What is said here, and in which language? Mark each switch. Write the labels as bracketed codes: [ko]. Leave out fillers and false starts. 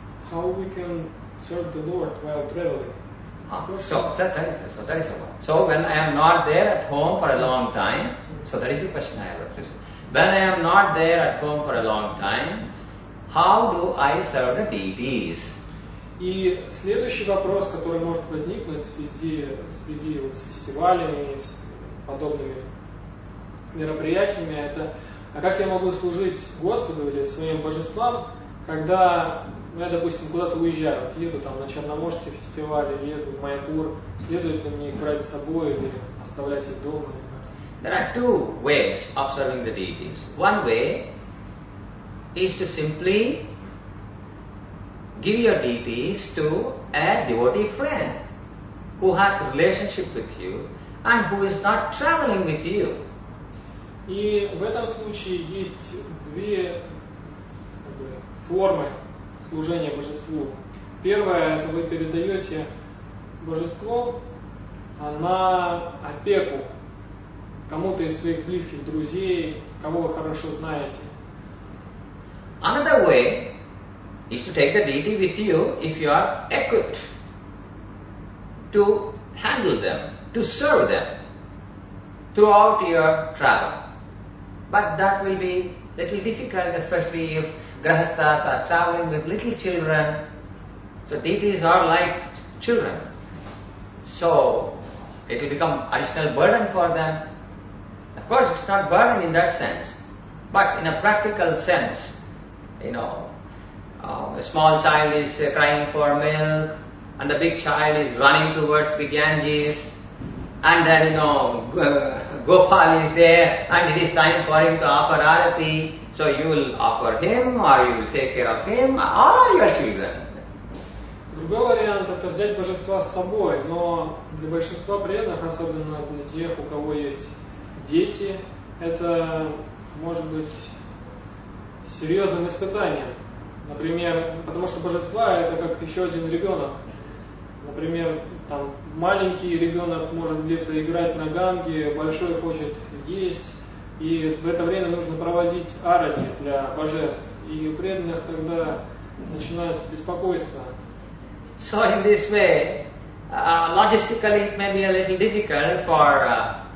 [en] how we can serve the Lord while traveling? so that is the one. So when I am not there at home for a long time, so that is the question I have raised. When I am not there at home for a long time, how do I serve the deities? [ru] И следующий вопрос, который может возникнуть в связи с фестивалями и с подобными мероприятиями, это а как я могу служить Господу или своим божествам, когда я, допустим, куда-то уезжаю, еду там на Черноморский фестиваль, или еду в Майпур, следует ли мне их брать с собой или оставлять их дома? [en] There are 2 ways of serving the deities. One way is to simply give your deities to a devotee friend who has a relationship with you and who is not traveling with you. [ru] И в этом случае есть 2 формы служения божеству. Первое, это вы передаете божество на опеку кому-то из своих близких друзей, кого вы хорошо знаете. [en] Another way is to take the deity with you if you are equipped to handle them, to serve them throughout your travel. But that will be little difficult, especially if grahasthas are traveling with little children. So deities are like children. So it will become additional burden for them. Of course, it's not burden in that sense, but in a practical sense, a small child is crying for milk, and the big child is running towards the Ganges, and then Gopal is there, and it is time for him to offer arati. So you will offer him, or you will take care of him, all are your children. [ru] Другой вариант это взять божества с собой, но для большинства преданных, особенно для тех, у кого есть дети, это может быть серьезным испытанием. Например, потому что божества это как еще один ребенок. Например, там маленький ребенок может где-то играть на ганге, большой хочет есть, и в это время нужно проводить арати для божеств. И у преданных тогда начинается беспокойство. [en] So in this way, logistically it may be a little difficult for